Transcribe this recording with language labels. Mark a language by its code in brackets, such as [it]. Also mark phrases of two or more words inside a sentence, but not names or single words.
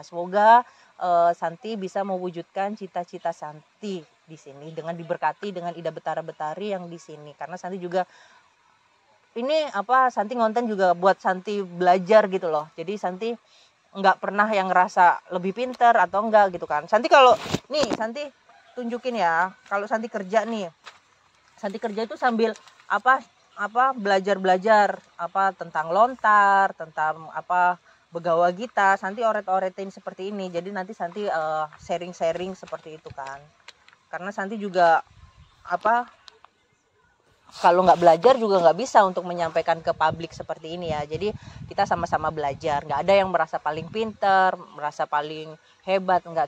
[id] Semoga Santi bisa mewujudkan cita-cita Santi di sini dengan diberkati dengan Ida Betara Betari yang di sini, karena Santi juga ini Santi ngonten juga buat Santi belajar gitu loh. Jadi Santi nggak pernah yang ngerasa lebih pinter atau enggak gitu kan. Santi kalau nih Santi tunjukin ya, kalau Santi kerja nih, Santi kerja itu sambil belajar tentang lontar, tentang begawa gita, Santi oret-oretin seperti ini. Jadi nanti Santi sharing-sharing seperti itu kan. Karena Santi juga kalau nggak belajar juga nggak bisa untuk menyampaikan ke publik seperti ini ya. Jadi kita sama-sama belajar, nggak ada yang merasa paling pinter, merasa paling hebat, nggak.